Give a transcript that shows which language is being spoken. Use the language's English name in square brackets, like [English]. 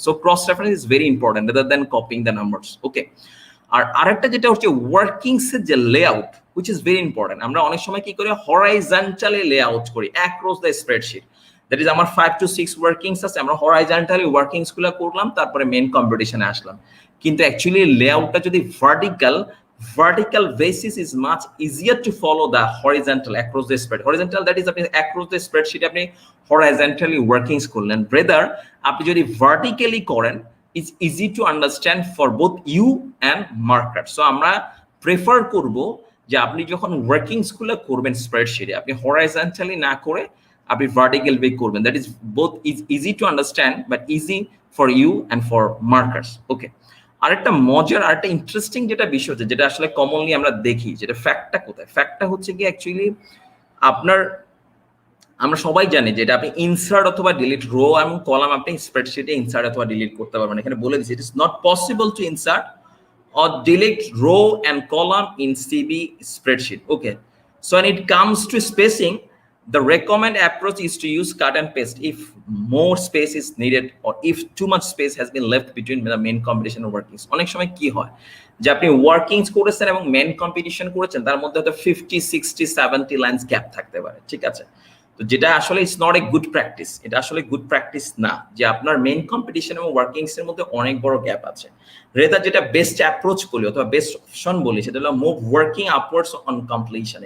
[English] So cross reference is very important rather than copying the numbers, okay. [Bangla] আর আরেকটা যেটা হচ্ছে workings এর যে layout, [English] Which is very important. [Bangla] আমরা অনেক সময় কি করি, হরাইজন্টালি লেআউট করি [English] Across the spreadsheet. [Bangla] That is আমার 5 to 6 ওয়ার্কিংস আছে, আমরা হরাইজন্টালি ওয়ার্কিংস গুলো করলাম, তারপরে মেইন কম্পিটিশনে আসলাম। কিন্তু অ্যাকচুয়ালি লেআউটটা যদি [English] vertical basis is much easier to follow the horizontal across the spread. Horizontal, that is, আপনি across the spreadsheet আপনি horizontally workings করলেন, rather আপনি যদি vertically করেন, it's easy to understand for both you and marker. [Bangla] So আমরা prefer করব যে আপনি যখন ওয়ার্কিংস গুলো করবেন স্প্রেডশিটে, আপনি হরাইজন্টালি না করে আপনি ভার্টিক্যাল ওয়ে করবেন। [English] That is both is easy to understand but easy for you and for markers. [Bangla] ওকে, আরেকটা মজার আরেকটা ইন্টারেস্টিং যেটা বিষয় হচ্ছে, যেটা আসলে কমনলি আমরা দেখি, যেটা ফ্যাক্টটা কোথায়, ফ্যাক্টটা হচ্ছে কি অ্যাকচুয়ালি আপনার, আমরা সবাই জানি যে এটা আপনি ইনসার্ট অথবা ডিলিট, রো এবং কলাম আপনি স্প্রেডশিটে ইনসার্ট অথবা ডিলিট করতে পারবেন। এখানে বলে দিচ্ছি, [English] It is not possible to insert or delete row and column in CB spreadsheet. Okay, so when it comes to spacing, the recommended approach is to use cut and paste if more space is needed or if too much space has been left between the main competition and workings. [Bangla] অনেক সময় কি হয় যে আপনি workings করেছেন এবং main competition করেছেন, তার মধ্যে হয়তো 50, 60, 70 লাইন্স গ্যাপ থাকতে পারে, ঠিক আছে? তো যেটা আসলে [English] it's not a good practice, [Bangla] এটা আসলে গুড প্র্যাকটিস না যে আপনার মেইন কম্পিটিশন এবং ওয়ার্কিংস এর মধ্যে অনেক বড় গ্যাপ আছে। রেদার যেটা বেস্ট অ্যাপ্রোচ বলি অথবা বেস্ট অপশন বলি, সেটা হলো [English] Move working upwards on completion.